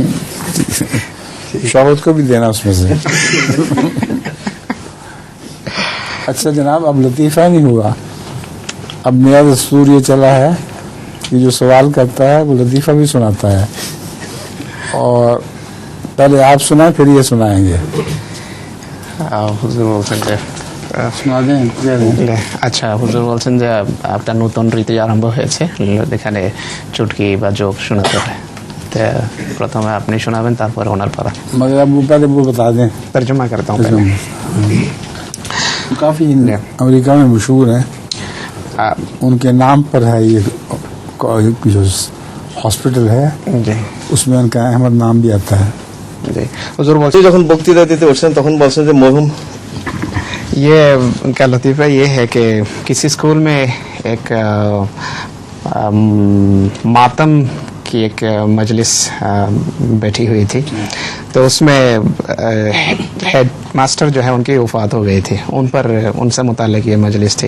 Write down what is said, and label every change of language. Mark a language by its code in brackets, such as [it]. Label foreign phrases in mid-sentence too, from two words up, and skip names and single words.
[ur] شوہد کو بھی دینا اس میں سے. اچھا جناب، اب لطیفہ نہیں ہوا، اب نیا دستور یہ چلا ہے کہ جو سوال کرتا ہے وہ لطیفہ بھی سناتا ہے. اور پہلے آپ سنائیں پھر یہ سنائیں گے. [bn] হুজুর বলছেন যে শোনা দেন। আচ্ছা, হুজুর বলছেন যে একটা নতুন রীতি আরম্ভ হয়েছে, এখানে চুটকি বা জোক শোনাতে হয়. প্রথমে আপনি শোনাবেন, তারপর ওনার পড়া. [ur] مگر اب وہ پہلے وہ بتا دیں. ترجمہ کرتا ہوں پہلے. کافی امریکہ میں مشہور ہیں، ان کے نام پر ہے یہ جو ہاسپٹل ہے، جی اس میں ان کا احمد نام بھی آتا ہے. [bn] جی হুজুর বলছেন যখন বক্তৃতা দিতে উঠছেন তখন বলছেন যে মরহুম [ur] یہ کا لطیفہ یہ ہے کہ کسی اسکول میں ایک ماتم کی ایک مجلس بیٹھی ہوئی تھی، تو اس میں ہیڈ ماسٹر جو ہے ان کی وفات ہو گئی تھی، ان سے متعلق یہ مجلس تھی.